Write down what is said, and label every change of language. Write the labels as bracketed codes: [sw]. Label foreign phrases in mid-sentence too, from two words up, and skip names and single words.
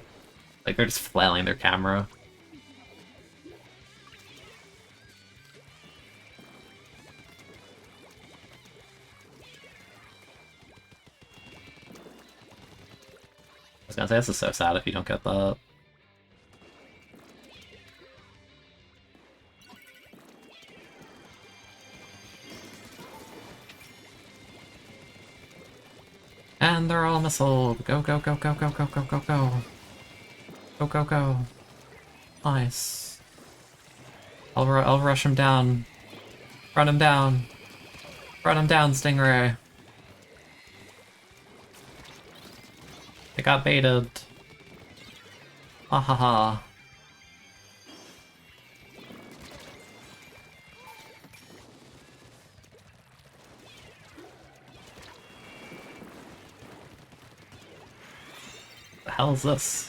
[en] Like, they're just flailing their camera. I was gonna say, this is so sad if you don't get that. And they're all missiled. Go, go, go, go, go, go, go, go, go. Go, go, go. Nice. I'll rush him down. Run him down. Run him down, Stingray. They got baited. Ah ha ha. The hell is this?